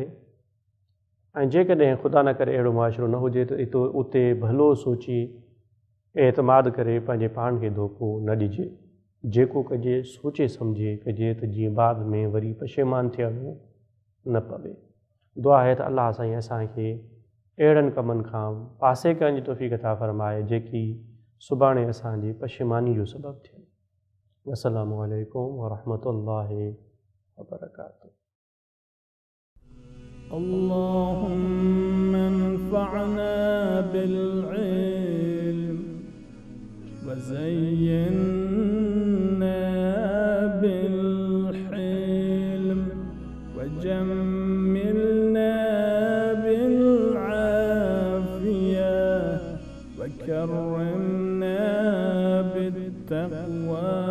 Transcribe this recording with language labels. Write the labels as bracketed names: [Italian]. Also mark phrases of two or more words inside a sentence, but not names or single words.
[Sindhi] ऐं जेकॾहिं ख़ुदा न करे अहिड़ो मुआशिरो न हुजे त उते भलो सोची एतमाद करे पंहिंजे पाण खे धोखो न ॾिजे। जेको कजे सोचे सम्झे कजे त जीअं बाद में वरी पशेमान थियणो न पवे। दुआ आहे त अल्लाह साईं असांखे अहिड़नि कमनि खां पासे करण जी तौफ़ीक़ अता फ़रमाए जेकी सुभाणे असांजी पशेमानी जो सबबु थियनि। [Arabic] السلام عليكم ورحمة الله وبركاته. اللهم انفعنا بالعلم وزينا بالحلم وجملنا بالعافية وكرمنا بالتقوى